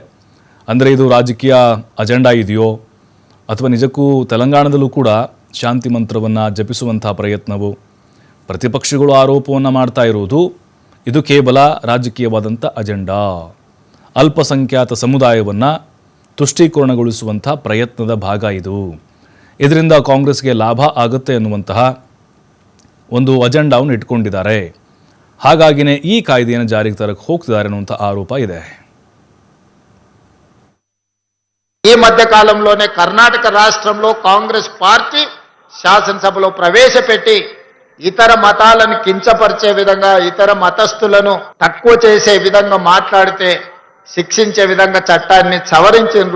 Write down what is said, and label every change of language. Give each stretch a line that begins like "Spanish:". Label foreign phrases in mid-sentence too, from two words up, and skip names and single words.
Kannada: ಅಂದರೆ ಇದು ರಾಜಕೀಯ ಅಜೆಂಡಾ ಇದೆಯೋ ಅಥವಾ ನಿಜಕ್ಕೂ ತೆಲಂಗಾಣದಲ್ಲೂ ಕೂಡ ಶಾಂತಿ ಮಂತ್ರವನ್ನು ಜಪಿಸುವಂಥ ಪ್ರಯತ್ನವು, ಪ್ರತಿಪಕ್ಷಗಳು ಆರೋಪವನ್ನು ಮಾಡ್ತಾ ಇರುವುದು ಇದು ಕೇವಲ ರಾಜಕೀಯವಾದಂಥ ಅಜೆಂಡಾ, ಅಲ್ಪಸಂಖ್ಯಾತ ಸಮುದಾಯವನ್ನು ತುಷ್ಟೀಕರಣಗೊಳಿಸುವಂಥ ಪ್ರಯತ್ನದ ಭಾಗ ಇದು, ಇದರಿಂದ ಕಾಂಗ್ರೆಸ್ಗೆ ಲಾಭ ಆಗುತ್ತೆ ಅನ್ನುವಂತಹ ಒಂದು ಅಜೆಂಡಾವನ್ನು ಇಟ್ಕೊಂಡಿದ್ದಾರೆ. ಹಾಗಾಗಿನೇ ಈ ಕಾಯ್ದೆಯನ್ನು ಜಾರಿಗೆ ತರಕ್ಕೆ ಹೋಗ್ತಿದ್ದಾರೆ ಅನ್ನುವಂಥ ಆರೋಪ ಇದೆ.
Telugu: ఈ మధ్య కాలంలోనే కర్ణాటక రాష్ట్రంలో కాంగ్రెస్ పార్టీ శాసనసభలో ప్రవేశపెట్టి ఇతర మతాలను కించపరిచే విధంగా, ఇతర మతస్థులను తక్కువ చేసే విధంగా మాట్లాడితే శిక్షించే విధంగా చట్టాన్ని సవరించిండ్రు.